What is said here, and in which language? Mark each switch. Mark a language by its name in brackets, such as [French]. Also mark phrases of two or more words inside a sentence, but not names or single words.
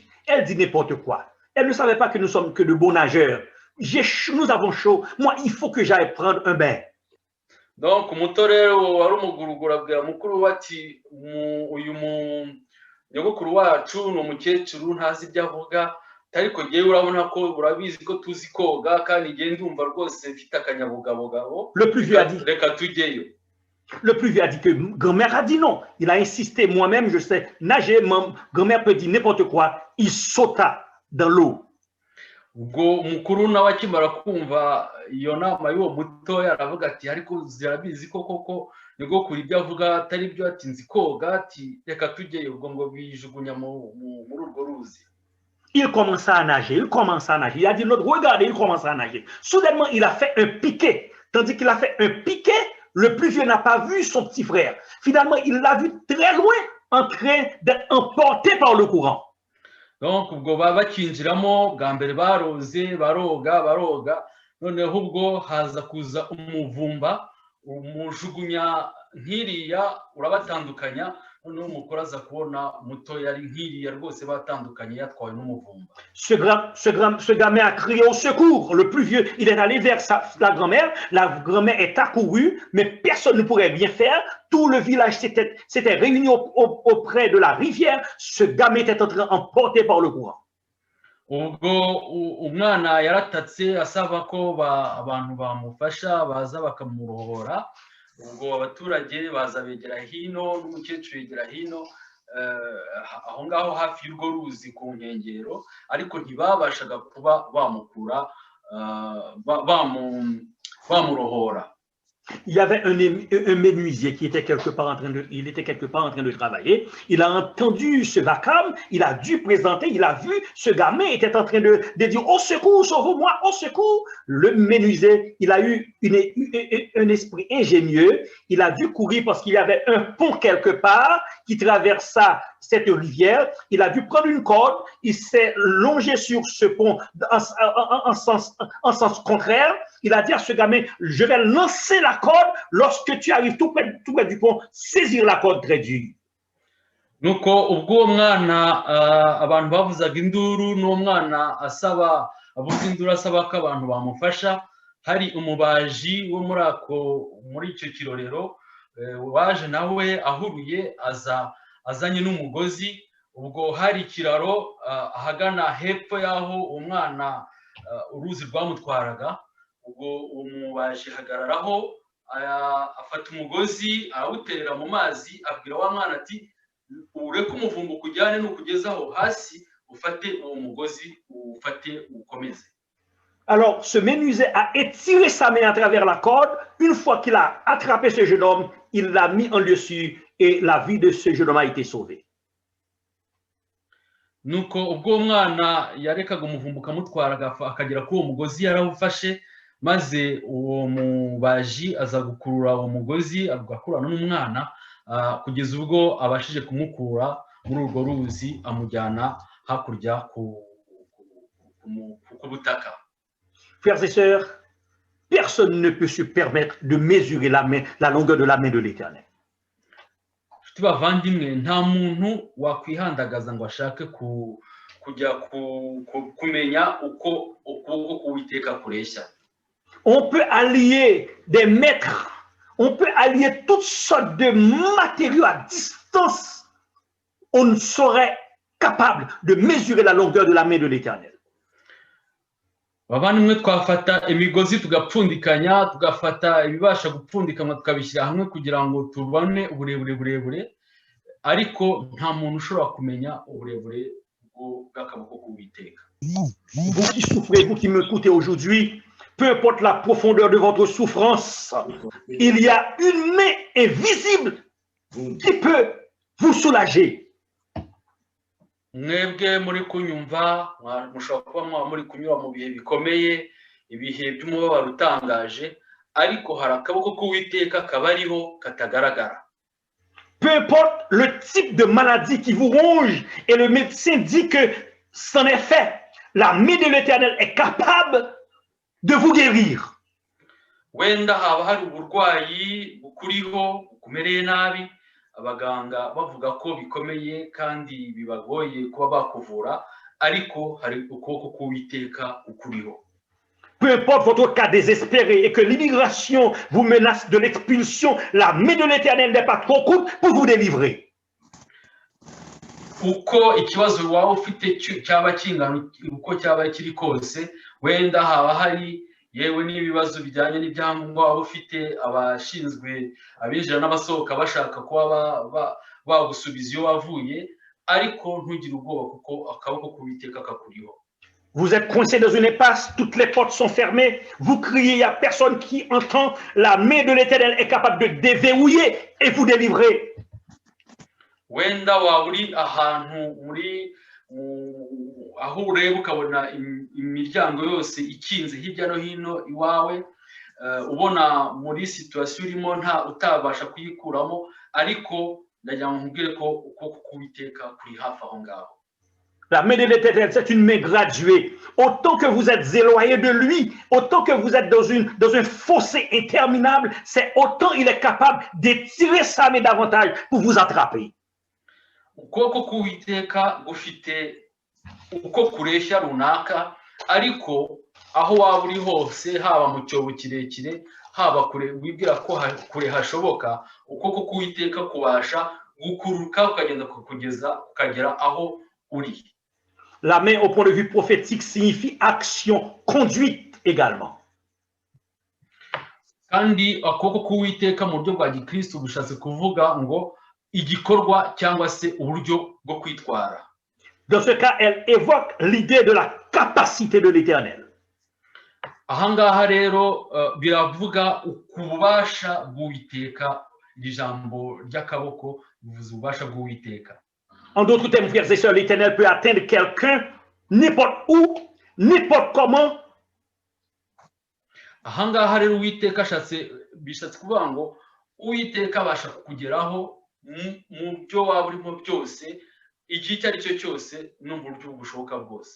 [French] Elle dit n'importe quoi. Elle ne savait pas que nous sommes que de bons nageurs. Nous avons chaud. Moi, il faut que j'aille prendre un bain. [Kinyarwanda] Donc muto rero wari umuguruguru abwira mukuru we ati uyu nyogokuru wacu ni umukecuru ntazi ibyo avuga, ariko ngewe urabona ko urabizi ko tuzi koga kandi ngewe ndumva rwose mfite akanyabugabo. [French] Le plus vieux a dit. [Kinyarwanda] Reka tujyeyo. [French] Le plus vieux a dit que grand-mère a dit non. Il a insisté. Moi-même, je sais nager. Grand-mère peut dire n'importe quoi. Il sauta dans l'eau. [Kinyarwanda] Ubwo mukuru nawe akimara kumva iyo nama y'uwo mutoya aravuga ati ariko zirabizi ko koko nyogokuru ibyo avuga atari byo, ati nzi koga, ati reka tujyeyo. Ubwo ngo bijugunya muri urwo ruzi. [French] Il commença à nager. Il a dit l'autre, regardez, il commence à nager. Soudainement, il a fait un piqué. Tandis qu'il a fait un piqué, le plus vieux n'a pas vu son petit frère. Finalement, il l'a vu très loin, en train d'être emporté par le courant. Donc, [Kinyarwanda] ubwo bakinjiramo bwa mbere baroze baroga, noneho ubwo haza kuza umuvumba umujugunya nk'iriya urabatandukanya, noneho umukuru aza kubona muto yari nk'iriya rwose batandukanye yatwawe n'umuvumba. [French] Ce gamin a crié au secours. Le plus vieux, il est allé vers la grand-mère. La grand-mère est accourue, mais personne ne pourrait rien faire. Tout le village s'était réuni auprès de la rivière. Ce gamin était en train d'emporter par le courant. [Kinyarwanda] Ubwo umwana yaratatse asaba ko abantu bamufasha baza bakamurohora. Ubwo abaturage baza begera hino n'umukecuru yegera hino aho ngaho hafi y'urwo ruzi ku nkengero, ariko ntibabashaga kuba bamukura bamurohora. [French] Il y avait un menuisier qui était quelque part en train de travailler. Il a entendu ce vacarme, il a dû présenter, il a vu ce gamin était en train de dire au secours, sauve-moi, au secours. Le menuisier, il a eu un esprit ingénieux. Il a dû courir parce qu'il y avait un pont quelque part qui traversa cette rivière. Il a dû prendre une corde, il s'est longé sur ce pont en sens contraire. Il a dit à ce gamin, je vais lancer la corde. Lorsque tu arrives tout près du pont, saisir la corde très dure. [Kinyarwanda] Nuko ubwo mwana abantu bavuzaga induru n'umwana asaba avuga induru asaba ko abantu bamufasha, hari umubaji wo muri icyo kirorero waje nawe ahuruye azanye n'umugozi. Ubwo hari ikiraro ahagana hepfo y'aho umwana uruzi rwamutwaraga. Ubwo umubaji hagararaho afata umugozi arawuterera mu mazi, abwira wa mwana ati ureke umuvumba ukujyane n'ukugezaho hasi, ufate uwo mugozi ufate ukomeze. [French] Alors, ce menuisier a étiré sa main à travers la corde. Une fois qu'il a attrapé ce jeune homme, il l'a mis en lieu sûr et la vie de ce jeune homme a été sauvée. [Kinyarwanda] Nuko ubwo umwana yarekaga umuvumba ukamutwara akagera kuri uwo mugozi yarawufashe, maze uwo mubaji aza gukurura uwo mugozi agakurana n'umwana kugeza ubwo abashije kumukura muri urwo ruzi amujyana hakurya ku butaka. [French] Frères et sœurs, personne ne peut se permettre de mesurer la longueur de la main de l'Éternel. [Kinyarwanda] Bavandimwe, nta muntu wakwihandagaza ngo ashake kujya kumenya uko ukuboko k'Uwiteka kureshya. [French] On peut allier des mètres, on peut allier toutes sortes de matériaux à distance. On ne serait capable de mesurer la longueur de la main de l'Éternel. [Kinyarwanda] Bavandimwe, twafata imigozi tugapfundikanya, tugafata ibibasha gupfundikanywa tukabishyira hamwe kugira ngo tubone uburebure, ariko nta muntu ushobora kumenya uburebure bw'akaboko k'Uwiteka. [French] Vous qui souffrez, vous qui m'écoutez aujourd'hui, peu importe la profondeur de votre souffrance, il y a une main invisible qui peut vous soulager. [Kinyarwanda] Mwebwe muri kunyumva mushobora kuba muri kunyura mu bihe bikomeye, ibihe by'umubabaro utangaje ariko hari akaboko k'Uwiteka kabariho katagaragara. [French] Peu importe le type de maladie qui vous ronge et le médecin dit que c'en est fait, la main de l'Éternel est capable de vous guérir. [Kinyarwanda] Wenda haba hari uburwayi bukuriho bukumereye nabi, abaganga bavuga ko bikomeye kandi bibagoye kuba bakuvura, ariko hari ukuboko k'Uwiteka ukuriho. [French] Peu importe votre cas désespéré et que l'immigration vous menace de l'expulsion, la main de l'Éternel n'est pas trop courte pour vous délivrer. [Kinyarwanda] Uko ikibazo waba ufite cyaba kingana uko cyaba kiri kose, wenda haba hari yewe n'ibibazo bijyanye n'ibyangombwa waba ufite, abashinzwe abinjira n'abasohoka bashaka kuba bagusubiza iyo wavuye, ariko ntugire ubwoba kuko akaboko k'Uwiteka kakuriho. [French] Vous êtes coincé dans une impasse, toutes les portes sont fermées, vous criez, il n'y a personne qui entend, la main de l'Éternel est capable de déverrouiller et vous délivrer. [Kinyarwanda] Wenda waba uri ahantu muri aho ureba ukabona imiryango yose ikinze hirya no hino iwawe, ubona muri situation urimo nta utabasha kuyikuramo, ariko ndagira ngo nkubwire ko ukuboko k'Uwiteka kuri hafi aho ngaho. [French] La main de l'Éternel, c'est une main graduée. Autant que vous êtes éloigné de lui, autant que vous êtes dans un fossé interminable, c'est autant il est capable d'étirer sa main davantage pour vous attraper. [Kinyarwanda] Ukuboko k'Uwiteka gufite uko kureshya runaka, ariko aho waba uri hose, haba mu cyobo kirekire, haba kure wibwira ko kure hashoboka, ukuboko k'Uwiteka kubasha gukuruka ukagera aho uri. [French] La main au point de vue prophétique signifie action, conduite également. [Kinyarwanda] Kandi akuboko k'Uwiteka mu buryo bwa gikristo bishatse kuvuga ngo igikorwa cyangwa se uburyo bwo kwitwara. [French] Dans ce cas, elle évoque l'idée de la capacité de l'Éternel. [Kinyarwanda] Ahangaha rero biravuga ukubasha bw'Uwiteka, ijambo ry'akaboko bivuze ububasha bw'Uwiteka. [French] En d'autres termes, frères et sœurs, l'Éternel peut atteindre quelqu'un n'importe où, n'importe comment. [Kinyarwanda] Ahangaha rero Uwiteka bishatse kuvuga ngo Uwiteka abasha kugeraho mu byo waba urimo byose, igihe icyo ari cyo cyose, no mu buryo bushoboka bwose.